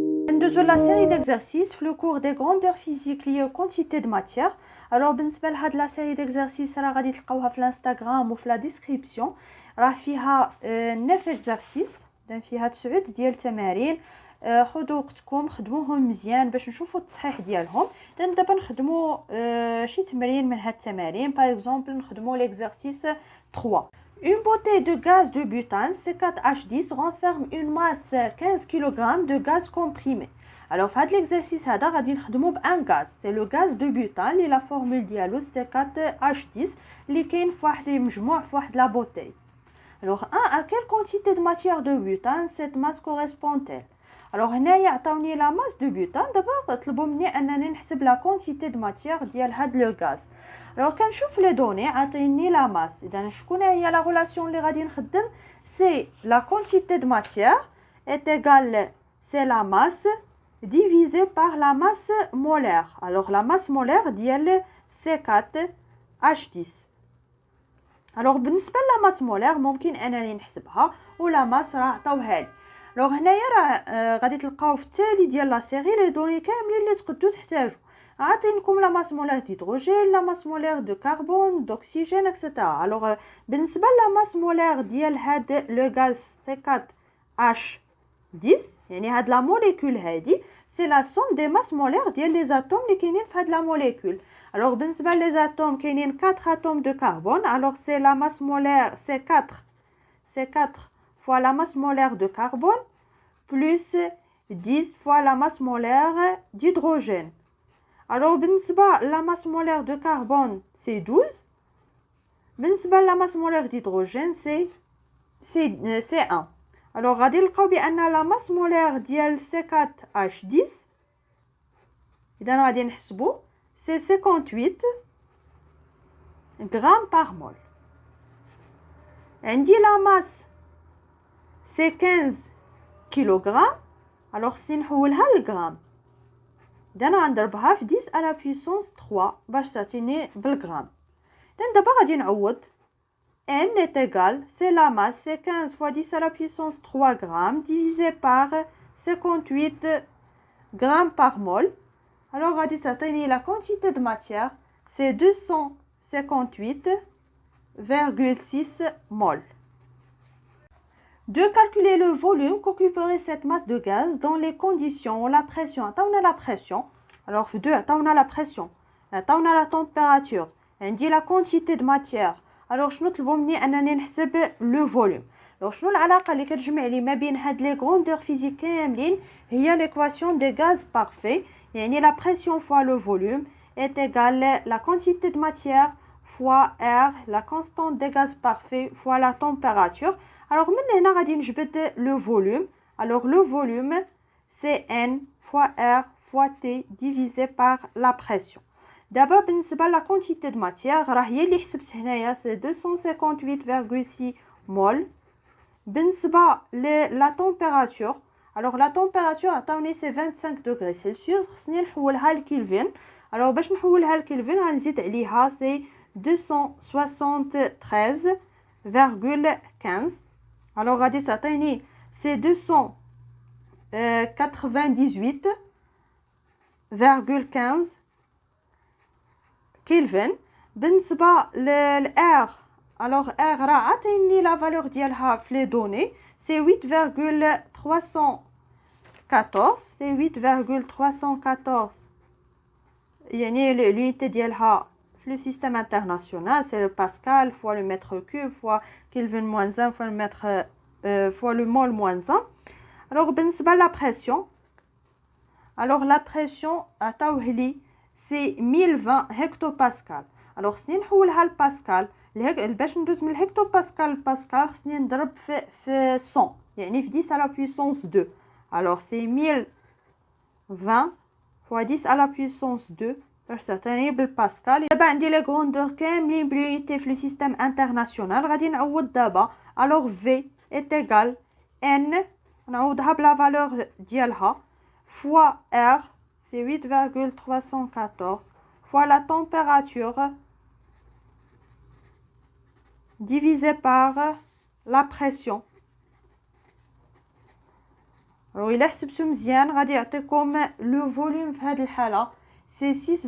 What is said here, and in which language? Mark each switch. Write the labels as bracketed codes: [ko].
[ar] ندوزو لا série d'exercices في le cours des grandeurs physiques liées aux quantités de matière. alors بالنسبه لهاد لا série d'exercices راه غادي تلقاوها في الانستغرام وفي لا ديسكريبسيون. راه فيها 9 exercices فيها 9 ديال التمارين. خذوا وقتكم خدموهم مزيان باش نشوفوا التصحيح ديالهم. دابا نخدموا شي تمرين من هاد التمارين. باغ اكزومبل نخدموا l'exercice 3. [fr] Une bouteille de gaz de butane C4H10 renferme une masse 15 kg de gaz comprimé. [ar] Alors, في هذا l'exercice هذا غادي نخدموا بان غاز. C'est le gaz de butane اللي لا فورمول ديالو C4H10 اللي كاين في واحد المجموع في واحد لا بوتاي. [fr] Alors, à quelle quantité de matière de butane cette masse correspond-elle? [ar] Alors, هنايا عطاوني لا ماس دو بوتان. دابا طلبوا مني انني نحسب لا كونتيتي دو ماتيير ديال هاد لو غاز. Alors كنشوف لي دوني عطيني لا ماس. اذا شكون هي لا ريلاسيون اللي غادي نخدم؟ سي لا كونتيتي دو ماتيير [fr] est égal c'est la masse divisé par la masse molaire. Alors la masse molaire ديال C4H10. [ar] alors بالنسبه لا ماس مولير ممكن انني نحسبها ولا ماس راه عطاوها لي. لو هنايا راه غادي تلقاو في التالي ديال لا سيري لي دوني كاملين اللي تقدروا تحتاجوا. عاطينكم لا ماس مولير ديدروجين، لا ماس مولير دو كربون، دوكسيجين اكسيتيرا. الوغ بالنسبه لا ماس مولير ديال هاد لو غاز C4H10 يعني هاد لا موليكول هادي سي لا سوم دي ماس مولير ديال لي زاتوم اللي كاينين في هاد لا موليكول. alors بالنسبه لي زاتوم كاينين 4 اتوم دو كربون. [fr] alors c'est la masse molaire C4 fois la masse molaire de carbone plus 10 fois la masse molaire d'hydrogène. alors بالنسبه la masse molaire de carbone c'est 12. بالنسبه la masse molaire d'hydrogène c'est 1. alors غادي نلقاو بان la masse molaire ديال C4H10 اذا غادي نحسبوا c'est 58 grammes par mol. عندي la masse c'est 15 kilogrammes. [ar] alors si نحولها للغرام اذا غنضربها في 10 à la puissance 3 باش تعطيني بالغرام. [fr] اذا دابا غادي نعوض n est égal c'est la masse c'est 15 fois 10 à la puissance 3 grammes divisé par 58 grammes par mol. alors غادي تعطيني la quantité de matière c'est 258,6 mol. de calculer le volume qu'occuperait cette masse de gaz dans les conditions où la pression عطاونا la pression. alors في 2 عطاونا la pression عطاونا la température عندي la quantité de matière. [ar] alors شنو طلبوا مني انني نحسب le volume. alors شنو العلاقه اللي كتجمع لي ما بين هاد لي غروندور فيزيك كاملين؟ هي [fr] l'équation des gaz parfaits. يعني la pression fois le volume est égale la quantité de matière fois R, la constante des gaz parfaits fois la température. [ar] alors من هنا غادي نجبد le volume. [fr] alors le volume c'est N fois R fois T divisé par la pression. [ar] دابا بالنسبه la quantité de matière راه هي اللي حسبت هنايا c'est 258,6 mol. [fr] بالنسبه la température alors la température عطاوني c'est 25 degrés Celsius. [ar] خصني نحولها لكلفين. alors باش نحولها لكلفين غنزيد عليها c'est 273,15. alors غادي تعطيني c'est 298,15 كلفين. بالنسبه للR alors R راه عطيني لا فالور ديالها في لي دوني c'est 8,314. [fr] c'est 8,314 يعني l'unité ديالها في le système international c'est le pascal fois le mètre cube fois Kelvin moins 1 fois le mètre fois le mol moins 1. alors بالنسبه la pression alors la pression عطاوه لي c'est 1020 hectopascal. [ar] alors خصني نحولها لباسكال. باش ندوز من الهكتوباسكال لباسكال خصني نضرب في 100 يعني في 10 à la puissance 2. [fr] alors c'est 1020 fois 10 à la puissance 2 باش تعطيني بالباسكال. [ar] دابا عندي لي غروندور كاملين بلونيتي في لو سيستيم انترناسيونال. غادي نعوض دابا. [fr] alors V est égal N نعوضها بلا فالور ديالها fois R c'est 8,314 fois la température divisé par la pression. [ar] الوغ الا حسبتو مزيان غادي يعطيكم لو فوليوم في هذه الحاله سي 6,28.